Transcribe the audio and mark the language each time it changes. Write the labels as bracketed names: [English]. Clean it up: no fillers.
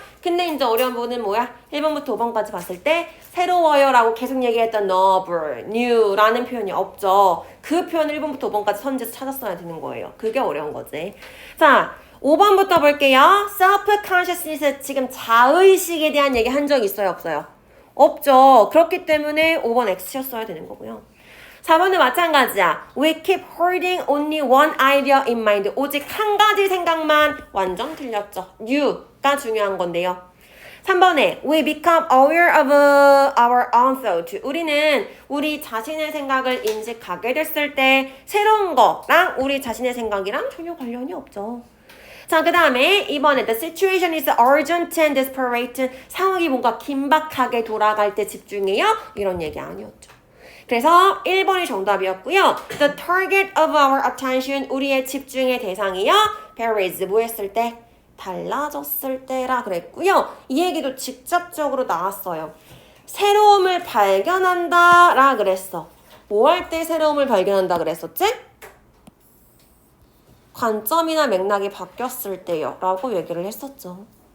[Korean] 근데 이제 어려운 부분은 뭐야? 1번부터 5번까지 봤을 때 새로워요 라고 계속 얘기했던 novel, new라는 표현이 없죠. 그 표현을 1번부터 5번까지 선지에서 찾았어야 되는 거예요. 그게 어려운 거지. 자, 5번부터 볼게요. self-consciousness, 지금 자의식에 대한 얘기 한 적 있어요? 없어요? 없죠. 그렇기 때문에 5번 X였어야 되는 거고요. 4번은 마찬가지야. [English] We keep holding only one idea in mind. [Korean] 오직 한 가지 생각만. 완전 틀렸죠. new가 중요한 건데요. 3번에 [English] We become aware of our own thought. [Korean] 우리는 우리 자신의 생각을 인식하게 됐을 때 새로운 거랑 우리 자신의 생각이랑 전혀 관련이 없죠. 자, 그 다음에 이번에 [English] the situation is urgent and desperate. [Korean] 상황이 뭔가 긴박하게 돌아갈 때 집중해요. 이런 얘기 아니었죠. 그래서 1번이 정답이었고요. [English] The target of our attention, [Korean] 우리의 집중의 대상이요. [English] varies, [Korean] 뭐 했을 때? 달라졌을 때라 그랬고요. 이 얘기도 직접적으로 나왔어요. 새로움을 발견한다 라 그랬어. 뭐 할 때 새로움을 발견한다 그랬었지? 관점이나 맥락이 바뀌었을 때요 라고 얘기를 했었죠.